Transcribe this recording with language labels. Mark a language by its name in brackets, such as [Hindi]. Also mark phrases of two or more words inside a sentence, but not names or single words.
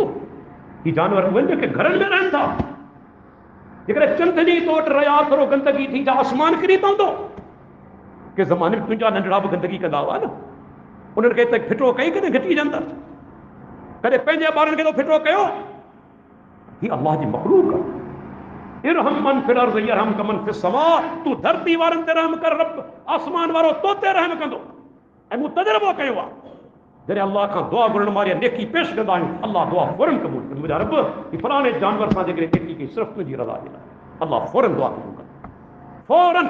[Sindhi] ही जानवर उहे जेके घरनि में रहनि था, जेकॾहिं चंद जी तो वटि रहिया थोरो गंदगी थी, छा आसमान किरी पवंदो? के ज़माने में तुंहिंजा नंढड़ा बि गंदगी कंदा हुआ न, उन्हनि खे त फिटो कई कॾहिं घिटी जे अंदरि, कॾहिं पंहिंजे ॿारनि खे तो फिटो कयो? ही अल्लाह जी मख़लूक आहे। [Arabic] ارحم من في الأرض يرحمك من في السماء, [Sindhi] तूं धरती वारनि ते रहम कर, रब आसमान वारो तो ते रहम कंदो। ऐं मूं तजुर्बो कयो आहे, जॾहिं अल्लाह खां दुआ घुरण वारी नेकी पेश कंदा आहियूं, अल्लाह दुआ फौरन क़बूल कंदो। मुंहिंजा रब, ही फलाणे जानवर सां जेकॾहिं नेकी कई, सिर्फ़ु तुंहिंजी रज़ा जे लाइ, अल्लाह फौरन दुआ क़बूल कंदो, फौरन।